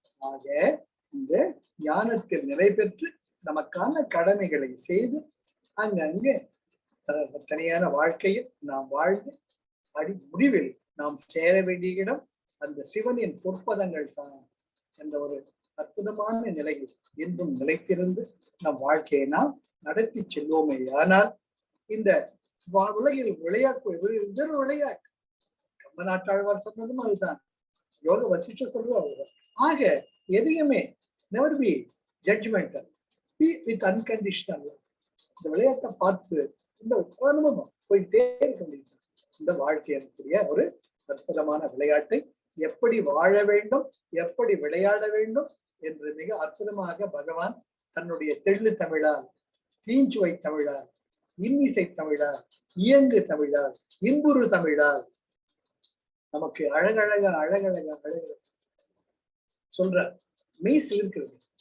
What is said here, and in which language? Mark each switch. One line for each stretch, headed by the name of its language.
Tamil: ஆக இந்த ஞானத்தில் நிலை பெற்று நமக்கான கடமைகளை செய்து அங்கங்கே தனியான வாழ்க்கையை நாம் வாழ்ந்து முடிவில் நாம் சேர வேண்டிய இடம் அந்த சிவனின் பொற்பதங்கள் தான் என்ற ஒரு அற்புதமான நிலையில் என்றும் நிலைத்திருந்து நம் வாழ்க்கையை நாம் நடத்தி செல்வோமே. ஆனால் இந்த உலகில் விளையாட்டு விளையாட்டு கம்பநாட்டாழ்வார் சொன்னதும் அதுதான், யோக வசிஷ்ட சொல்லுவார். ஆக எதையுமே
English: never be judgmental, be with unconditional love.
Tamil: இந்த விளையாட்டை பார்த்து இந்த அனுபவம் போயிட்டே இருக்க முடியும். இந்த வாழ்க்கையினுடைய ஒரு அற்புதமான விளையாட்டை எப்படி வாழ வேண்டும், எப்படி விளையாட வேண்டும் என்று மிக அற்புதமாக பகவான் தன்னுடைய தெள்ளு தமிழால், தீஞ்சுவை தமிழால், இன்னிசை தமிழால், இயங்கு தமிழால், இன்புறு தமிழால் நமக்கு அழகழகா அழகழகா அழகழக சொல்ற மெய்ஸ் இருக்கிறது.